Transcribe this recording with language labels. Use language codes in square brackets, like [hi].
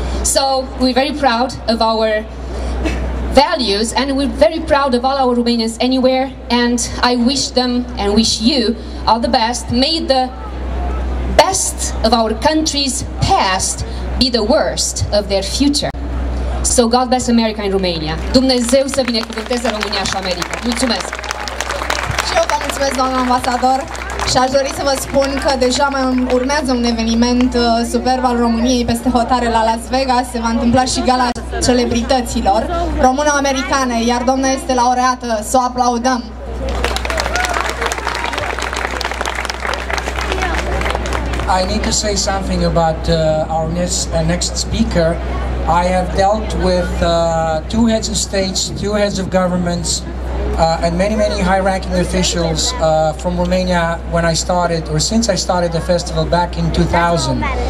[en] So we're very proud of our values and we're very proud of all our Romanians anywhere, and I wish them and wish you all the best. May the best of our country's past be the worst of their future. So God bless America and Romania. [ro] Dumnezeu să binecuvânteze România și America. Mulțumesc! Și eu vă mulțumesc, doamna ambasador, și aș dori să vă spun că deja mai urmează un eveniment superb al României peste hotare la Las Vegas. Se va întâmpla și gala celebrităților româno-americane, iar doamna este laureată, să o aplaudăm! [en] I need to say something about our next speaker. I have dealt with two heads of states, two heads of governments, and many high-ranking officials from Romania when I started, or since I started the festival back in 2000.